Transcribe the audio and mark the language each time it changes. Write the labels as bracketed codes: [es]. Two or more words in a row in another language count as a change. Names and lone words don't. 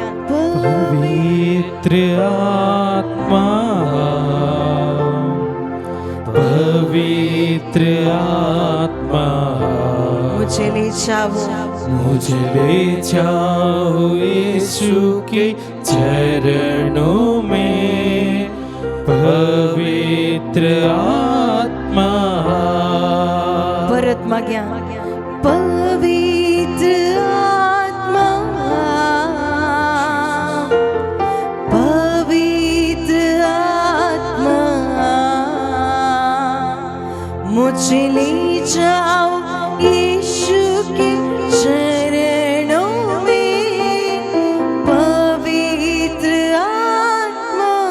[hi] पवित्र आत्मा पवित्र आत्मा मुझे ले जाओ यीशु के चरणों में पवित्र आत्मा [kok] परत माग्या [hi] पवित्र आत्मा पवित्र आत्मा मुझे ले जाओ यीशु के चरणों में पवित्र आत्मा